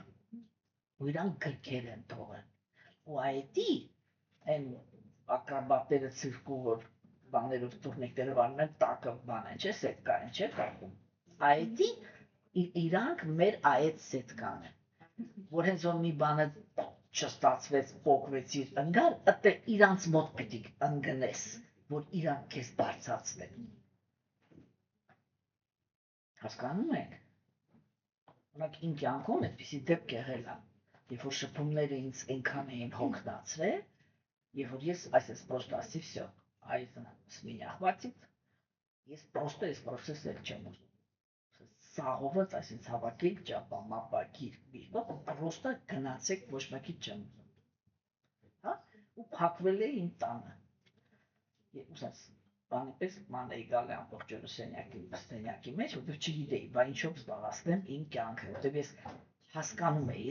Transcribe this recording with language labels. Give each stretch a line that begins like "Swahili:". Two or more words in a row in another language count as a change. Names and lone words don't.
Armenian: ու իրանք գրքեր են թողել։ Ու այդի այն ակրոբատները ցիրկու, որ բաներով տուրնիկներով անում են, տակը բան են, չէ՞, սետկա են, չէ՞ կարում։ Այդի իրանք մեր այդ սետկան են, որ հենց որ մի բանը չստացվեց, փոխվեցիր, ընկար, ըտե իրանց մոտ պիտի ընկնես, որ իրանք քեզ բարձրացնեն։ Հասկանում եք։ Օրինակ իմ կյանքում այդպիսի դեպք եղել է, երբ որ շփումները ինձ այնքան էին հոգնածրել, երբ որ ես այսպես просто ասի
Russian: всё, с меня хватит,
Armenian: ես просто այս process-ը չեմ ուզում։ Սաղոված այսինքն հավաքել ճապա, մապա, գիրք, просто գնացեք ոչ մեկի չեմ ուզում։ Հա? Ու փակվել է իմ տանը։ Ուսած բանպես ման էի գալի ամբողջ օրը սենյակի մեջ, որտեղ չգիտեի, բա ինչով զբաղացնեմ իմ կյանքը, որտեղ ես հասկանում էի,